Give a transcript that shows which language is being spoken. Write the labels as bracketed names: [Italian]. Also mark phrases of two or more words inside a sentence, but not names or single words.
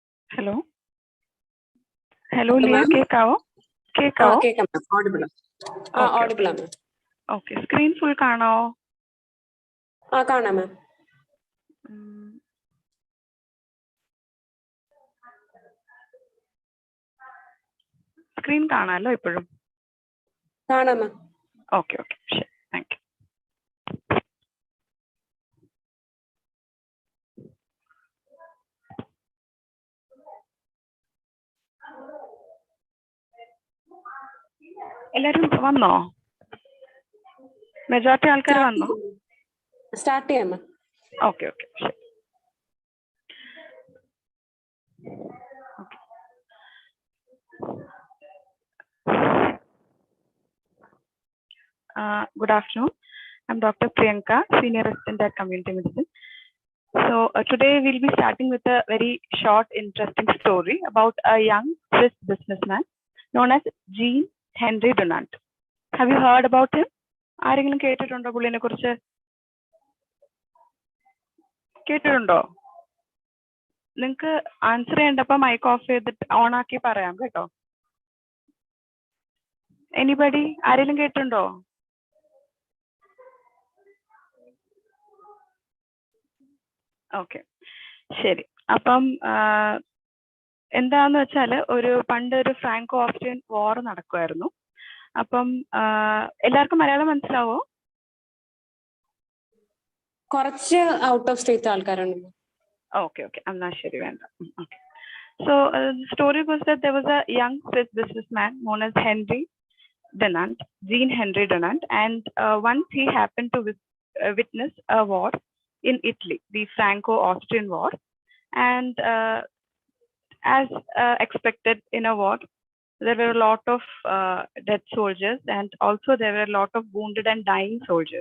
[English] Hello. Hello, Hello, Leah. ma'am. Kekao. Kekam, ma'am. Audible. Audible, ma'am. Okay. Screen full കാണോ? [Malayalam] കാണാം, [English] ma'am. [Malayalam] Screen കാണാലോ ഇപ്പോഴും? കാണാം, [English] ma'am. Okay, okay. Sure. Thank you. [Malayalam] എല്ലാരും വന്നോ? മെജോറിറ്റി ആൾക്കാർ വന്നോ? സ്റ്റാർട്ട് ചെയ്യാം, [English] ma'am. Okay, okay. Sure. Okay. Good afternoon. I'm Dr. Priyanka, Senior Resident at Community Medicine. So today we'll be starting with a very short, interesting story about a young Swiss businessman known as Jean Henry Dunant. Have you heard about him? [Malayalam] ആരെങ്കിലും കേട്ടിട്ടുണ്ടോ പുള്ളിനെ കുറിച്ച്? കേട്ടിട്ടുണ്ടോ? നിങ്ങൾക്ക് ആൻസർ ചെയ്യേണ്ടപ്പോ [English] mic off [Malayalam] ചെയ്തിട്ട് ഓൺ ആക്കി പറയാം കേട്ടോ. എനിബഡി ആരെങ്കിലും കേട്ടിട്ടുണ്ടോ? ഓക്കെ, ശരി. അപ്പം എന്താന്ന് വെച്ചാൽ പണ്ടൊരു [English] Franco Austrian war [Malayalam] നടക്കുമായിരുന്നു. അപ്പം എല്ലാവർക്കും മലയാളം മനസ്സിലാവോ? കുറച്ച് [English] out of state [Malayalam] ആൾക്കാരുണ്ട്. [English] Okay, okay. I'm not sure. Okay. So the story was that there was a young Swiss businessman known as Jean Henry Dunant, and once he happened to witness a war in Italy, the Franco-Austrian War, and as expected in a war, there were a lot of dead soldiers, and also there were a lot of wounded and dying soldiers.